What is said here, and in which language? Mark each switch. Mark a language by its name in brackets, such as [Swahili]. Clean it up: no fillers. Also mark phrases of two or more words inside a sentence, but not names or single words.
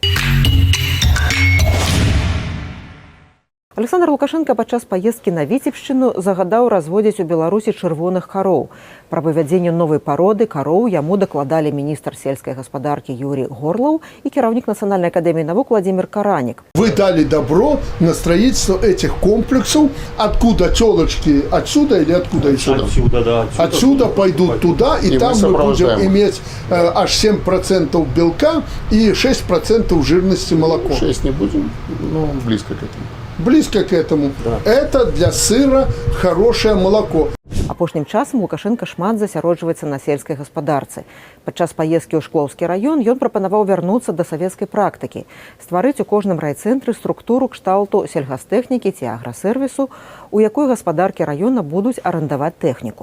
[Belarusian] Александр Лукашенко падчас паездкі на Віцебшчыну загадаў разводзіць у Беларусі чырвоных кароў. Пра вывядзенне новай пароды кароў яму дакладалі міністр сельскай гаспадаркі Юрий Горлаў і кіраўнік Нацыянальнай акадэміі навук Владимир Каранік. [Russian] Вы дали добро на строительство этих комплексов. Откуда телочки? Отсюда или откуда еще? Отсюда, да. Отсюда пойдут туда, и там мы будем иметь аж 7% белка и 6% жирности молока. 6 не будем, но близко к этому. Близко к этому. Да. Это для сыра хорошее молоко. [Belarusian] Апошнім часам Лукашенко шмат засяроджваецца на сельскай гаспадарцы. Падчас паездкі ў Шклоўскі раён ён прапанаваў вярнуцца да савецкай практыкі, стварыць у кожным райцэнтры структуру кшталту сельгастэхнікі ці аграсервісу, у якой гаспадаркі раёна будуць арандаваць тэхніку.